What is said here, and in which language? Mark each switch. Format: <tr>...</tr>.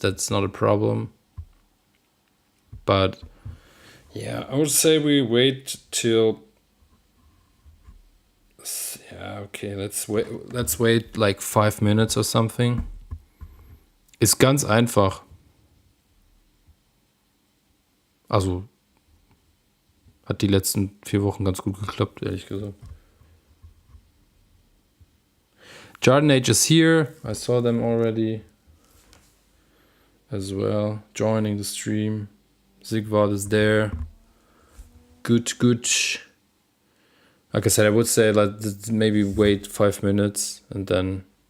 <en>That's not a problem. But yeah, I would say we wait till. Yeah, okay, let's wait like 5 minutes or something.</en> <de>Ist ganz einfach. Also, hat die letzten 4 Wochen ganz gut geklappt, ehrlich gesagt.</de> <en>Jarden Age is here. I saw them already as well, joining the stream. Sigvard is there. Good. Like I said, I would say maybe wait 5 minutes and then.</en>